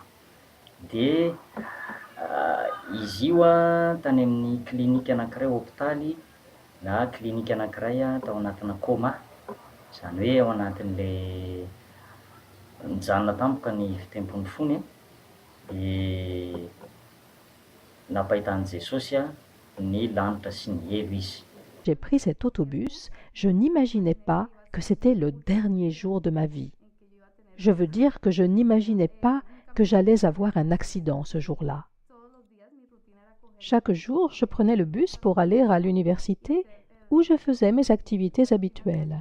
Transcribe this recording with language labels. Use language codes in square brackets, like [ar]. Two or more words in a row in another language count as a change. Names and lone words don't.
[mg] Dia izy io a tany amin'ny klinika anankiray hôpitaly na klinika anankiray a tao anatina coma, zany hoe ao anatin'ilay nijanona tampoka ny fitempon'ny fony a. Dia napahitan'i Jesosy a ny lanitra sy ny elo izy. [fr] J'ai pris cet autobus, je n'imaginais pas que c'était le dernier jour de ma vie. Je veux dire que je n'imaginais pas que j'allais avoir un accident ce jour-là. Chaque jour, je prenais le bus pour aller à l'université où je faisais mes activités habituelles.